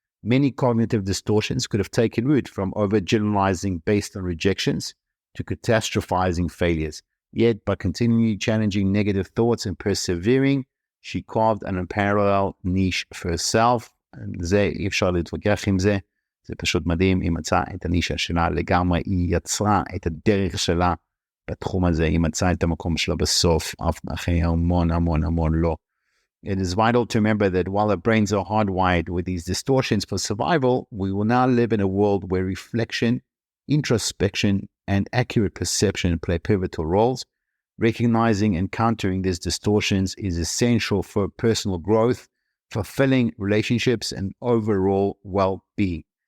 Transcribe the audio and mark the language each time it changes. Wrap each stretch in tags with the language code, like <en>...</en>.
<en>Many cognitive distortions could have taken root from overgeneralizing based on rejections to catastrophizing failures. Yet, by continually challenging negative thoughts and persevering, she carved an unparalleled niche for herself.</en> <he>זה אי אפשר להתווכח עם זה. זה פשוט מדהים, היא מצאה את הנישה שלה לגמרי, היא יצרה את הדרך שלה בתחום הזה, היא מצאה את המקום שלה בסוף, אחרי המון לא.</he> <en>It is vital to remember that while our brains are hardwired with these distortions for survival, we will now live in a world where reflection, introspection, and accurate perception play pivotal roles. Recognizing and countering these distortions is essential for personal growth, fulfilling relationships, and overall well-being.</en>